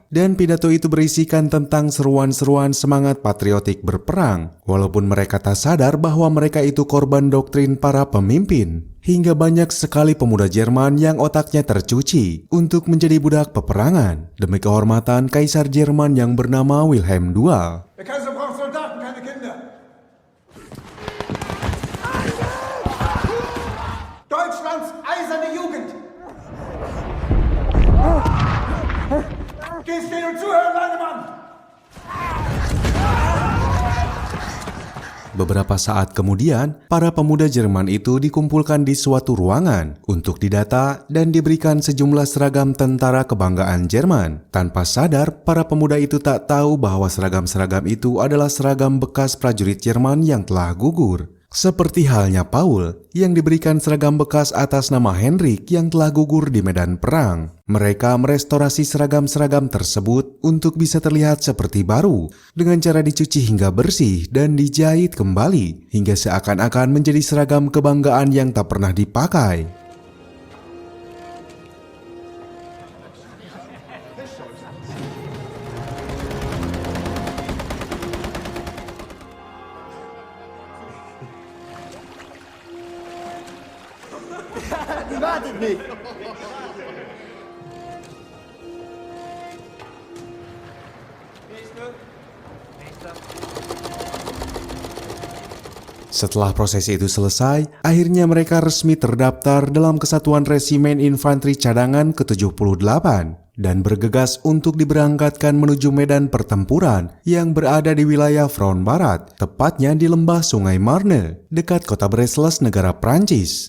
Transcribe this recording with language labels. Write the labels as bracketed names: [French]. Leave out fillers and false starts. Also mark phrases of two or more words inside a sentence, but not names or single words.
[Indonesian] Dan pidato itu berisikan tentang seruan-seruan semangat patriotik berperang, walaupun mereka tak sadar bahwa mereka itu korban doktrin para pemimpin. Hingga banyak sekali pemuda Jerman yang otaknya tercuci untuk menjadi budak peperangan demi kehormatan Kaisar Jerman yang bernama Wilhelm II. [German] Deutschlands eiserne Jugend! Geh stehen und zuhören, Langemann! [Indonesian] Beberapa saat kemudian, para pemuda Jerman itu dikumpulkan di suatu ruangan untuk didata dan diberikan sejumlah seragam tentara kebanggaan Jerman. Tanpa sadar, para pemuda itu tak tahu bahwa seragam-seragam itu adalah seragam bekas prajurit Jerman yang telah gugur. Seperti halnya Paul yang diberikan seragam bekas atas nama Henrik yang telah gugur di medan perang. Mereka merestorasi seragam-seragam tersebut untuk bisa terlihat seperti baru dengan cara dicuci hingga bersih dan dijahit kembali hingga seakan-akan menjadi seragam kebanggaan yang tak pernah dipakai. [German] Die wartet nicht! [Indonesian] Setelah prosesi itu selesai, akhirnya mereka resmi terdaftar dalam Kesatuan Resimen Infanteri Cadangan ke-78 dan bergegas untuk diberangkatkan menuju medan pertempuran yang berada di wilayah front barat, tepatnya di lembah Sungai Marne, dekat kota Bresles, negara Prancis.